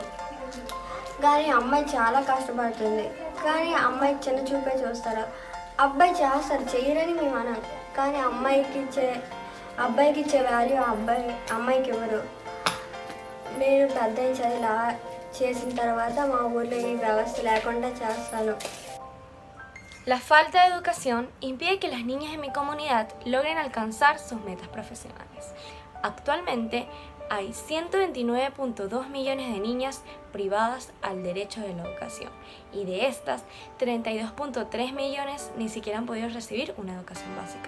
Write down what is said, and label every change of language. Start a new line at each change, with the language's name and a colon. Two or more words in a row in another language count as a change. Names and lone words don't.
Telugu: కానీ అమ్మాయి చాలా కష్టపడుతుంది, కానీ అమ్మాయికి చిన్న చూపే చూస్తారు. అబ్బాయి చేస్తారు, చేయరని మేము అన్నాం, కానీ అబ్బాయికి ఇచ్చే వాల్యూ అమ్మాయికి ఇవ్వరు. నేను పెద్ద చదివిలా చేసిన తర్వాత మా ఊర్లో ఈ వ్యవస్థ లేకుండా చేస్తాను.
Spanish: La falta de educación impide que las niñas en mi comunidad logren alcanzar sus metas profesionales. Actualmente hay 129.2 millones de niñas privadas al derecho de la educación y de estas 32.3 millones ni siquiera han podido recibir una educación básica.